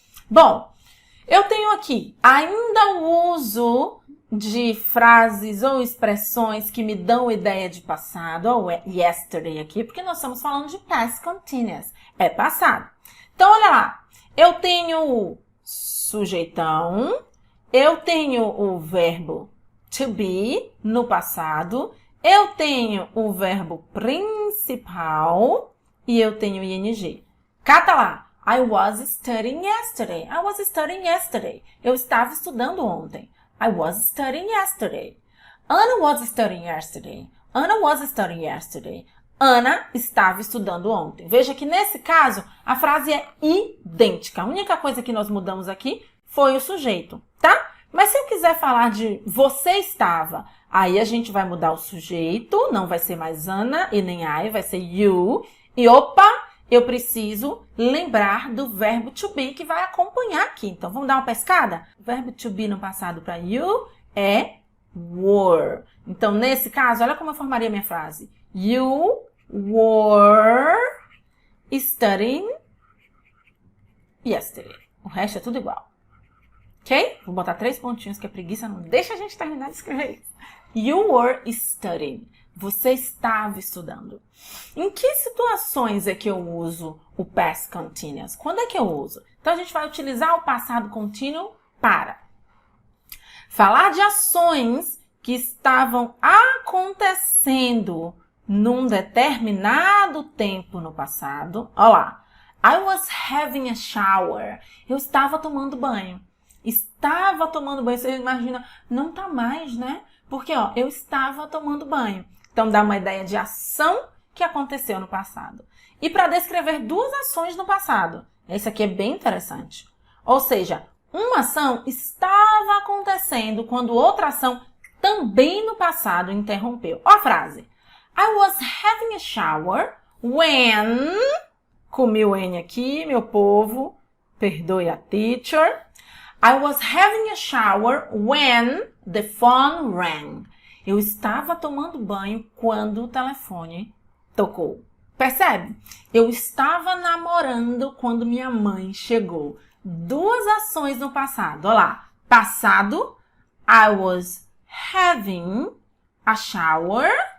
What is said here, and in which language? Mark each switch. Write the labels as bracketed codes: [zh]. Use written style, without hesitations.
[pt] Bom, eu tenho aqui ainda o uso de frases ou expressões que me dão ideia de passado, ou yesterday aqui, porque nós estamos falando de past continuous, é passado. Então, olha lá, eu tenho o sujeitão, eu tenho o verbo to be no passado, eu tenho o verbo principal e eu tenho o ing. Cata lá. [en] I was studying yesterday. I was studying yesterday. [pt] Eu estava estudando ontem. [en] I was studying yesterday. Anna was studying yesterday. Anna was studying yesterday. [pt] Ana estava estudando ontem. Veja que nesse caso, a frase é idêntica. A única coisa que nós mudamos aqui foi o sujeito, tá? Mas se eu quiser falar de você estava, aí a gente vai mudar o sujeito, não vai ser mais Ana e nem I, vai ser you. E opa, eu preciso lembrar do verbo to be que vai acompanhar aqui. Então, vamos dar uma pescada? O verbo to be no passado para you é were. Então, nesse caso, olha como eu formaria minha frase. [en] You were studying yesterday. [pt] O resto é tudo igual. Ok? Vou botar 3 pontinhos, que a preguiça não deixa a gente terminar de escrever isso. [en] You were studying. [pt] Você estava estudando. Em que situações é que eu uso o past continuous? Quando é que eu uso? Então, a gente vai utilizar o passado contínuo para falar de ações que estavam acontecendo num determinado tempo no passado. Olha lá. [en] I was having a shower. [pt] Eu estava tomando banho. Estava tomando banho. Você imagina, não tá mais, né? Porque, ó, eu estava tomando banho. Então, dá uma ideia de ação que aconteceu no passado. E para descrever duas ações no passado. Esse aqui é bem interessante. Ou seja, uma ação estava acontecendo quando outra ação também no passado interrompeu. Ó a frase. [en] I was having a shower when... [pt] Comi o N aqui, meu povo. Perdoe a teacher. [en] I was having a shower when the phone rang. [pt] Eu estava tomando banho quando o telefone tocou. Percebe? Eu estava namorando quando minha mãe chegou. Duas ações no passado. Olha lá. [en] Passado, I was having a shower.